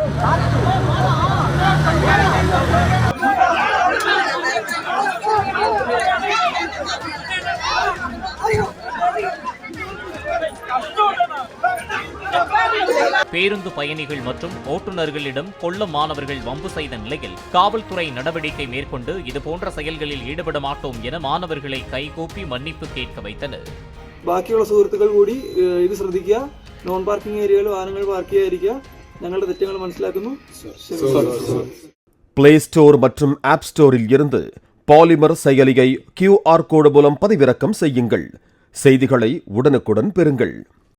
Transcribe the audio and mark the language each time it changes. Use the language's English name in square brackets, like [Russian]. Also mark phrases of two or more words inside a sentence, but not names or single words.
[Tamil] பேருந்து பயணிகள் மற்றும் ஓட்டுநர்களிடம் கொல்லம் மாணவர்கள் வம்பு செய்த நிலையில் காவல்துறை நடவடிக்கை மேற்கொண்டு இதுபோன்ற செயல்களில் ஈடுபட மாட்டோம் என மாணவர்களை கைகூப்பி மன்னிப்பு கேட்க வைத்தனர். [Malayalam] ബാക്കിയുള്ള സുഹൃത്തുക്കൾ കൂടി ഇത് ശ്രദ്ധിക്കുക. [English] non parking area [Malayalam] വാഹനങ്ങൾ പാർക്ക് ചെയ്യാതിരിക്കുക. ഞങ്ങളുടെ തെറ്റുകൾ മനസ്സിലാക്കുന്നു. [Tamil] பிளே ஸ்டோர் மற்றும் ஆப் ஸ்டோரில் இருந்து பாலிமர் செயலியை [English] QR code [Tamil] மூலம் பதிவிறக்கம் செய்யுங்கள். செய்திகளை உடனுக்குடன் பெறுங்கள்.